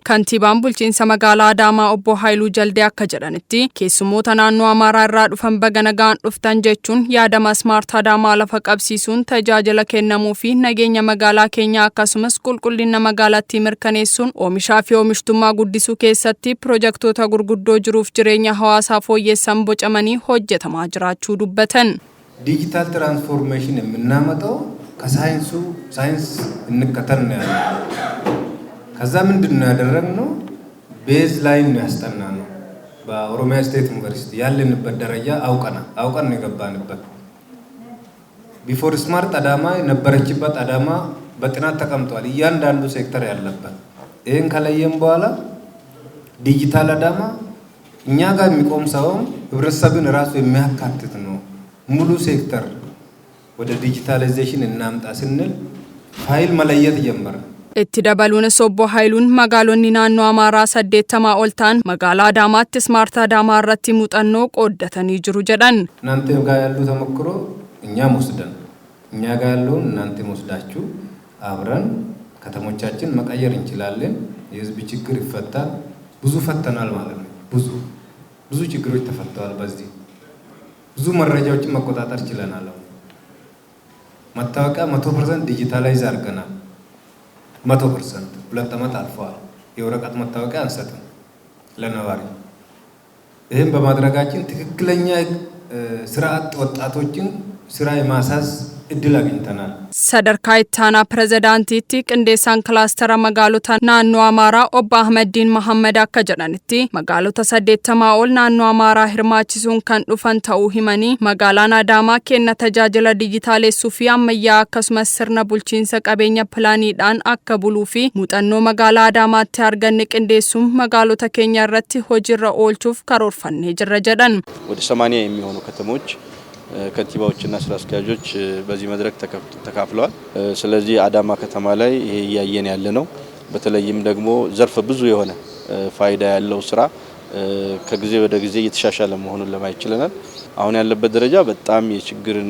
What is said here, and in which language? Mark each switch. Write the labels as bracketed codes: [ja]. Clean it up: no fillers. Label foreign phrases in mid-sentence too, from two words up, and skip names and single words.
[om] Kantiibaan bulchiinsa magaalaa Adaamaa obbo Haayiluu Jaldee akka jedhanitti keessummoota naannoo Amaaraa irraa dhufan baga nagaan dhuftan jechuun yaadama Smaart Adaamaa lafa qabsiisuun tajaajila kennamuu fi nageenya magaalaa keenyaa akkasumas qulqullina magaalattii mirkaneessuun oomishaa fi oomishtummaa guddisuu keessatti piroojektota gurguddoo jiruuf jireenya hawaasaa fooyyessan bocamanii hojjetamaa jiraachuu dubbatan. [en] digital transformation [am] የምናመጣው ሳይንስ እንከተልን ያለ ከዛ ምንድነው ያደረግነው [en] base line [am] ነው ያስጠናነው በኦሮሚያ ስቴት ዩኒቨርሲቲ ያለንበት ደረጃ አውቀን የገባንበት ቢፎር ስማርት አዳማ ነበረችበት አዳማ በጥናት ተቀምጧል እያንዳንዱ ሴክተር ያለበት ይሄን ከለየም በኋላ ዲጂታል አዳማ እኛ ጋር የሚቆም ሰው ህብረተሰብን ራሱ የሚያካትት ነው ሙሉ ሴክተር ወደ ዲጂታላይዜሽን እናምጣ ስንል ፋይል መለየት ጀመረ። [om] itti dabaluunis obbo Haayiluun magaalonni naannoo Amaaraa 80 ol ta'an magaalaa Adaamaatti Smaart Adaamaa irratti muuxannoo qooddatanii jiru jedhan. [am] እናንተ ጋር ያሉ ተሞክሮ እኛም ወስደን እኛ ጋር ያለውን እናንተ ወስዳችሁ አብረን ከተሞቻችን መቀየር እንችላለን የህዝብ ችግር ይፈታል ብዙ ፈተናል ማለት ነው ብዙ ችግሮች ተፈተዋል በዚህ ብዙ መረጃዎችን መቆጣጠር ችለናል መታወቂያ 100% ዲጂታላይዝ አድርገናል 100% ሁለት ዓመት አልፏል የወረቀት መታወቂያ አንሰጥም ለነዋሪ ይሄን በማድረጋችን ትክክለኛ ስራ አጥ ወጣቶችን ስራ የማሳዝ እድል አግኝተናል [om] sadarkaa ittaanaa pirezidaantiitti qindeessaan kilaastera magaalota naannoo Amaaraa obbo Ahmediin Mohammed akka jedhanitti magaalota 80 ol naannoo Amaaraa hirmaachisuun kan dhufan ta'uu himanii magaalaan Adaamaa kenna tajaajila dijitaalessuu fi ammayyaa akkasumas sirna bulchiinsa qabeenya pilaaniidhaan akka buluu fi muuxannoo magaalaa Adaamaatti arganne qindeessuun magaalota keenya irratti hojiirra oolchuuf karoorfannee jirra jedhan. [am] ወደ 80 የሚሆኑ ከተሞች ከንቲባዎችና ስራ አስኪያጆች በዚህ መድረክ ተካፍለዋል። ስለዚህ አዳማ ከተማ ላይ ይሄ ያየን ያለ ነው። በተለይም ደግሞ ዘርፈ ብዙ የሆነ ፋይዳ ያለው ስራ ከጊዜ ወደ ጊዜ እየተሻሻለ መሆኑን ለማየት ችለናል። አሁን ያለበት ደረጃ በጣም የችግርን